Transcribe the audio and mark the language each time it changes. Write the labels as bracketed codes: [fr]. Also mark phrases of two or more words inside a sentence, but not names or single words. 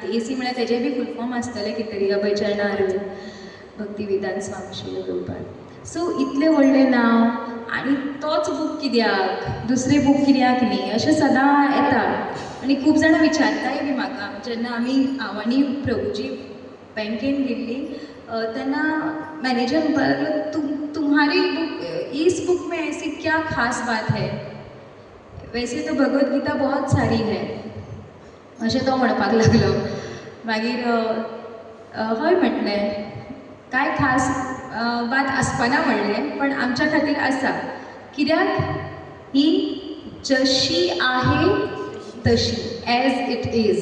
[kok] AC म्हळ्यार तेजें बी [en] full form [kok] आसतलें कितें तरी, अभय चरणार भक्ती वेदांत स्वामी शिल प्रभुपाद। सो इतलें व्हडलें नांव आनी तोच बूक कित्याक, दुसरे बूक कित्याक न्ही, अशें सदां येता। आनी खूब जाणां विचारताय बी म्हाका, जेन्ना हांव आनी प्रभुजी बँकेन गेल्लीं तेन्ना मॅनेजर म्हणपाक लागलो [hi] तुम्हारी बुक, इस बुक में ऐसी क्या खास बात है? वैसे तो भगवत गीता बहुत सारी है [kok] अशें तो म्हणपाक लागलो। मागीर हय म्हटलें, कांय खास बात आसपाना म्हणलें, पण आमच्या खातीर आसा। [mr] कित्याक? ही जशी आहे तशी, [en] as it is.